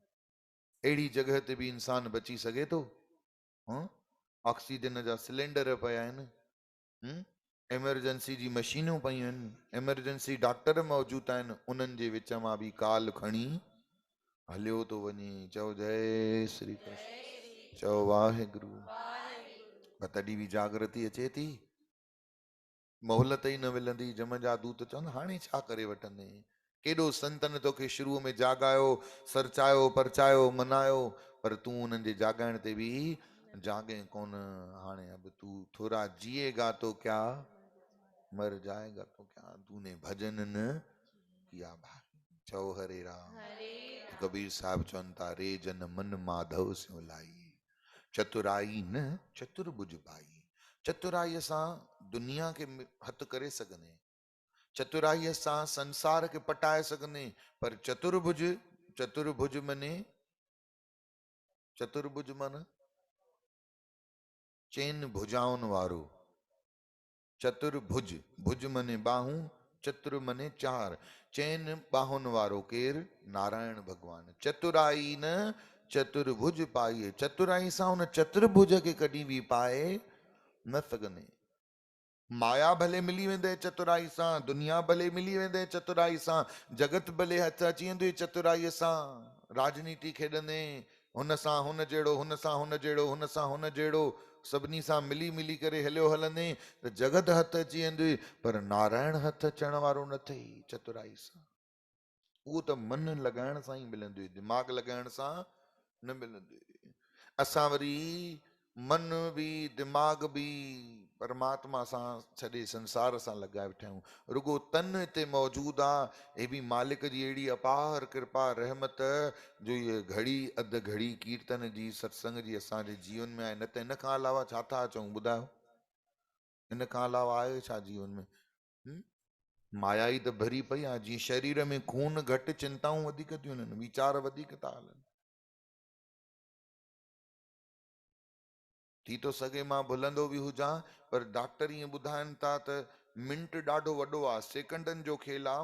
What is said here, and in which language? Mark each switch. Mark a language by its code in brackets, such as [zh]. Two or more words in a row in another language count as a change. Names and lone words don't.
[sd] अहिड़ी जगह ते बि इंसान बची सघे थो। ऑक्सीजन जा सिलेंडर पिया आहिनि, एमरजेंसी जी मशीनूं पयूं आहिनि, एमरजेंसी डॉक्टर मौजूद आहिनि, उन्हनि जे विच मां बि काल खणी हलियो थो वञे। चओ जय श्री कृष्ण, चओ वाहेगुरु। पर तॾहिं बि जागृति अचे थी, मोहलत ई न मिलंदी। जम जा दूत चवनि हाणे छा करे वठंदे, केॾो संतन तोखे शुरूअ में जागायो, सरचायो, परचायो, मनायो, पर तूं उन्हनि जे जागाइण ते बि जागे कोन। [hi] हाणे अब तू थोड़ा जिएगा तो क्या मर जाएगा तो क्या, तूने भजन न किया भाई। [sd] चओ हरे राम। कबीर साहब चवनि था [hi] रे जन मन माधव स्यो लाई, चतुराई न चतुर्भुज पाई। [sd] चतुराई सां दुनिया के हथ करे सघंदे, चतुराई सां संसार के पटाए सघंदे, पर चतुर्भुज, चतुर्भुज मने, चतुर्भुज मन चैन भुजाउन वारो। चतुर्भुज, भुज मने बाहूं, चतुर मने 4, चैन बाहुन वारो केर, नारायण भगवान। [hi] चतुराई न चतुर्भुज पाइए, [sd] चतुराई सां उन चतुर्भुज के कॾहिं भी पाए न सघंदे। माया भले मिली वेंदे चतुराई सां, दुनिया भले मिली वेंदे चतुराई सां, जगत भले हथ अची वेंदे चतुराई सां, राजनीति खेॾंदे हुन सां हुन जहिड़ो, हुन सां हुन जहिड़ो, हुन सां हुन जहिड़ो, सभिनी सां मिली मिली करे हलियो हलंदे त जगत हथ अची वेंदी, पर नारायण हथ अचण वारो न थई चतुराई सां। उहो त मन लॻाइण सां ई मिलंदी, दिमाग़ लॻाइण सां न मिलंदी। असां वरी मन बि दिमाग़ बि परमात्मा सां छॾे संसार सां लॻाए वेठा आहियूं। रुगो तन हिते मौजूदु आहे, हे बि मालिक जी अहिड़ी अपार कृपा रहमत जो ये घड़ी अधु घड़ी कीर्तन जी सत्संग जी असांजे जीवन में आहे। न त इन खां अलावा छा था चऊं ॿुधायो? इन खां अलावा आहे छा जीवन में? हम्म? माया ई त भरी पई आहे। जीअं शरीर में खून घटि, चिंताऊं वधीक थियूं हलनि, वीचार वधीक था हलनि। थी थो सघे मां भुलंदो बि हुजां, पर डॉक्टर ईअं ॿुधाइनि था त मिंट ॾाढो वॾो आहे, सेकंडनि जो खेल आहे।